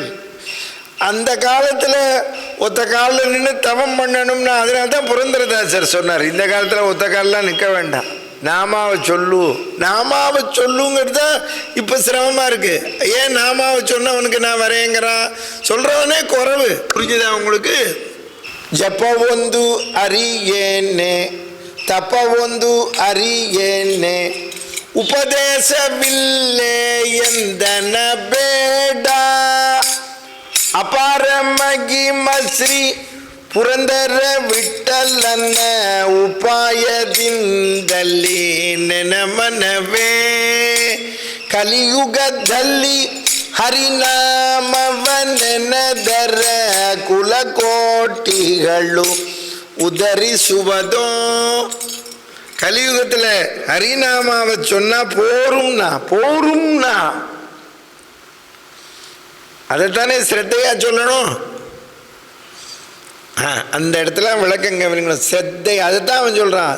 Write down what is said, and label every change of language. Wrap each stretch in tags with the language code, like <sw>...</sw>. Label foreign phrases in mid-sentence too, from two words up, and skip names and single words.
<ta>அந்த காலத்தில் ஒத்த காலில் நின்று தவம் பண்ணணும்னா, அதனால தான் புரந்தரதாசர் சொன்னார், இந்த காலத்தில் ஒத்த காலெலாம் நிற்க வேண்டாம், நாமாவை சொல்லு. நாமாவை சொல்லுங்கிறது தான் இப்போ சிரமமாக இருக்குது. ஏன் நாமாவை சொன்னவனுக்கு நான் வரேங்கிறான், சொல்கிறவனே குறவு. புரிஞ்சுதா உங்களுக்கு?</ta> <kn>ಜಪವೊಂದು ಅರಿಯೇನೆ ತಪವೊಂದು ಅರಿಯೇನೆ ಉಪದೇಶವಿಲ್ಲೇ ಎಂದನ ಬೇಡ. ಅಪಾರ ಮಗಿಮ ಶ್ರೀ ಪುರಂದರ ವಿಠಲನ ಉಪಾಯದಿಂದಲೇ ನೆನಮನವೇ. ಕಲಿಯುಗದಲ್ಲಿ ಹರಿನಾಮವನೆನದರ ಕುಲಕೋಟಿಗಳು ಉದರಿಸುವುದೋ.</kn> <ta>கலியுகத்தில் ஹரிநாமாவை சொன்னால் போரும்னா அதைத்தானே ஸ்ரத்தையா சொல்லணும். அந்த இடத்துல விளக்கம் கவனிக்கணும். ஸ்ரத்தை, அதுதான் அவன் சொல்கிறான்.</ta>